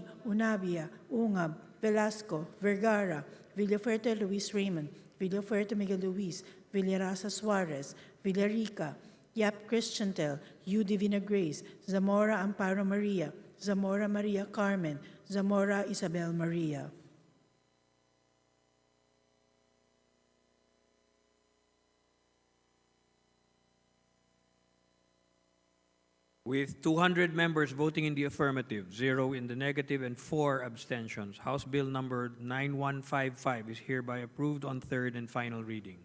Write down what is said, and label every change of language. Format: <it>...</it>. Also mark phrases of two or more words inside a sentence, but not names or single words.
<en>Unabia, Ungab, Velasco, Vergara, Villafuerte Luis Raymond, Villafuerte Miguel Luis, Villarasa Suarez, Villarica, Yap Christiantel, U. Divina Grace, Zamora Amparo Maria, Zamora Maria Carmen, Zamora Isabel Maria. With 200 members voting in the affirmative, 0 in the negative, and 4 abstentions, House Bill number 9155 is hereby approved on third and final reading.</en>